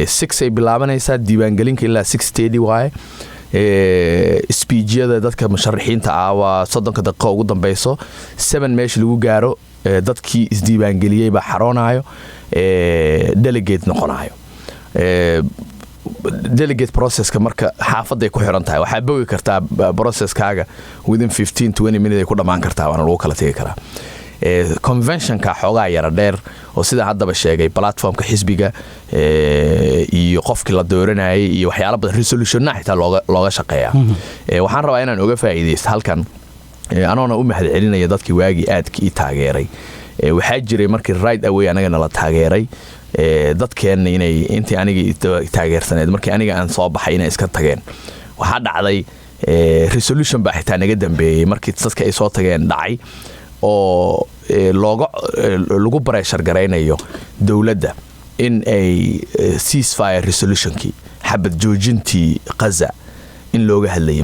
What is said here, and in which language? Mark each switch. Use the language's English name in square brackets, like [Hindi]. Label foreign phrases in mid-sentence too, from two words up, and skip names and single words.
[Somali] 6 ay bilaabanaysaa, diiwaangelinka ilaa 6:30 waaye. speejyada dadka musharaxiinta ah waa 30 daqiiqo ugu dambeyso. 7 meesha lagu gaaro dadkii isdiiwaangeliyey baa xaroonayo, delegate noqonayo. delegate processka marka xaafaday ku xiran tahay. waxaa bogi kartaa processkaaga [English] within 15-20 minutes [Somali] ay ku dhammaan kartaa, waana lagu kala tegi karaa. conventionka xoogaa yara dheer oo sida haddaba sheegay platformka xisbiga iyo qofkii la dooranayay iyo waxyaalo badan resolutionna xitaa looga shaqeeyaa. waxaan rabaa inaan oga faa'iidaysto halkan anoona u mahad celinaya dadkii waagii aadkii taageeray. waxaa jiray markii [English] right away [Somali] anagana la taageeray dadkeenna intii aniga taageersaneed markii aniga aan soo baxay inay iska tageen. waxaa dhacday resolution baa xitaa naga dambeeyey markii dadka ay soo tageen dhacay oo lagu pressure garaynayo dowladda in ay [English] ceasefire resolutionkii [Somali] xabad joojintii Gaza in looga hadlayay.